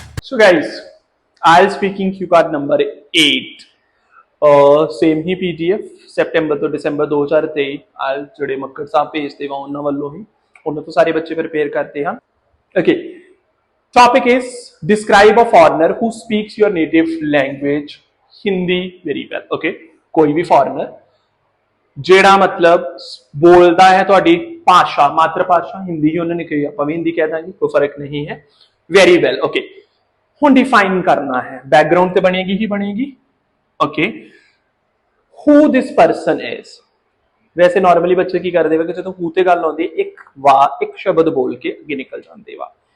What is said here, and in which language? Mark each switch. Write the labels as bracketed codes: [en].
[en] So guys, IELTS speaking cue card number 8 [pa] same ਹੀ PDF September ਤੋਂ ਦਸੰਬਰ 2023 IELTS ਜਿਹੜੇ ਮੱਕੜ ਸਾਹਿਬ ਭੇਜਦੇ ਵਾ ਉਹਨਾਂ ਵੱਲੋਂ ਹੀ ਉਹਨਾਂ ਤੋਂ ਸਾਰੇ ਬੱਚੇ ਪ੍ਰਪੇਅਰ ਕਰਦੇ ਹਨ। [en] Okay, topic is describe a foreigner who speaks your native language Hindi very well. [pa] Okay, ਕੋਈ ਵੀ foreigner ਜਿਹੜਾ ਮਤਲਬ ਬੋਲਦਾ ਹੈ ਤੁਹਾਡੀ ਭਾਸ਼ਾ ਮਾਤਰ ਭਾਸ਼ਾ ਹਿੰਦੀ ਹੀ ਉਹਨਾਂ ਨੇ ਕਹੀ ਆਪਾਂ ਵੀ ਹਿੰਦੀ ਕਹਿ ਦਾਂਗੇ ਕੋਈ ਫਰਕ ਨਹੀਂ ਹੈ। [en] very well [pa] ਓਕੇ ਹੁਣ ਡਿਫਾਈਨ ਕਰਨਾ ਹੈ ਬੈਕਗ੍ਰਾਉਂਡ ਤੇ ਬਣੇਗੀ ਹੀ ਬਣੇਗੀ। Okay [en] who this person is [pa] ਵੈਸੇ ਨਾਰਮਲੀ ਬੱਚੇ ਕੀ ਕਰਦੇ ਵਾ ਕਿ ਜਦੋਂ who ਤੇ ਗੱਲ ਆਉਂਦੀ ਇੱਕ ਸ਼ਬਦ ਬੋਲ ਕੇ ਅੱਗੇ ਨਿਕਲ ਜਾਂਦੇ ਵਾ।